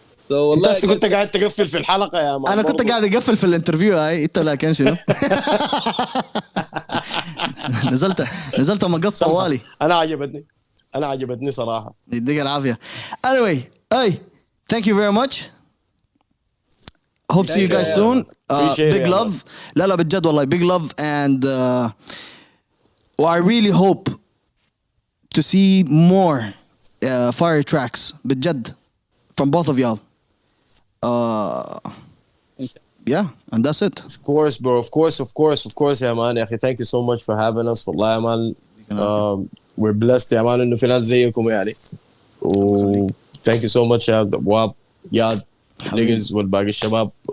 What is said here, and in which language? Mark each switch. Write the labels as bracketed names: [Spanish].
[Arabic] والله انت هسه كنت قاعد تقفل في الحلقه يا مان انا كنت برضو. قاعد اقفل في الانترفيو هاي انت لكن شنو؟ نزلت مقص طوالي. انا عجبتني صراحه. يديك العافيه. [English] Anyway, hey, thank you very much. Hope to see you guys soon. Appreciate Big it, love. [Arabic] لا لا بجد والله [English] big love and I really hope to see more fire tracks [Arabic] بجد [English] from both of y'all. Yeah, and that's it. Of course bro, of course [Arabic] يا مان يا اخي. [English] Thank you so much for having us [Arabic] والله يا مان. [English] We're blessed [Arabic] يا مان انه في ناس زيكم يعني. و [English] thank you so much [Arabic] يا واب ياد نيجز والباقي الشباب.